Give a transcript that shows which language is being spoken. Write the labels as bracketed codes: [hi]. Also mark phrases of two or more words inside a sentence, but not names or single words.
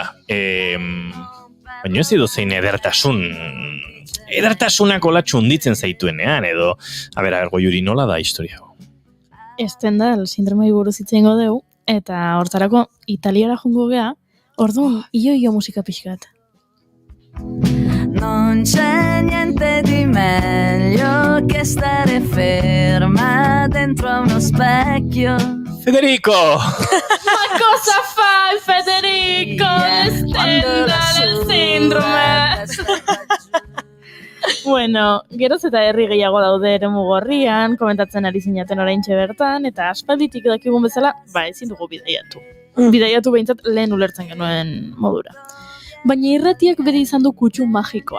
[eu] Baina ez edo zein edertasun. Edertasunak hola txunditzen zaituenean, edo... Goiuri, nola da historia? Estendal sindromei buruz hitz egingo dugu, eta hortarako italiara jungo gea, orduan, io musika pixkat. [it] Non c'è niente di meglio che stare ferma dentro a uno specchio. Federico! Ma cosa fai, Federico? [eu] Stendhal síndrome. Bueno, geroz eta herri gehiago daude eremu gorrian, komentatzen ari zinaten oraintxe bertan, eta aspalditik dakigun bezala, ezin dugu bidaiatu. Bidaiatu behintzat lehen ulertzen genuen modura. Baina irratiak bere izan du kutsu magikoa.